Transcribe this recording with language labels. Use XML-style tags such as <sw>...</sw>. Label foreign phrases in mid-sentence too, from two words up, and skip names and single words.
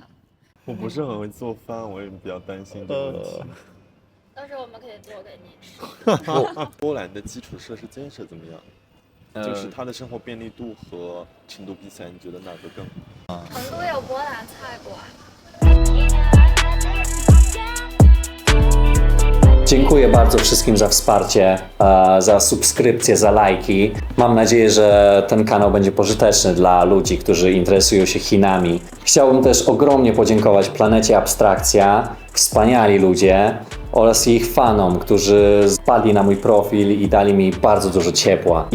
<zh>我不是很会做饭，我也比较担心这个问题。到时候我们可以做给你吃。波兰的基础设施建设怎么样？就是它的生活便利度和成都比起来，你觉得哪个更？成都有波兰菜馆。</zh> <pl>Dziękuję bardzo wszystkim za wsparcie, za subskrypcje, za lajki. Mam nadzieję, że ten kanał będzie pożyteczny dla ludzi, którzy interesują się Chinami. Chciałbym też ogromnie podziękować Planecie Abstrakcja, wspaniali ludzie oraz ich fanom, którzy wpadli na mój profil i dali mi bardzo dużo ciepła.</pl>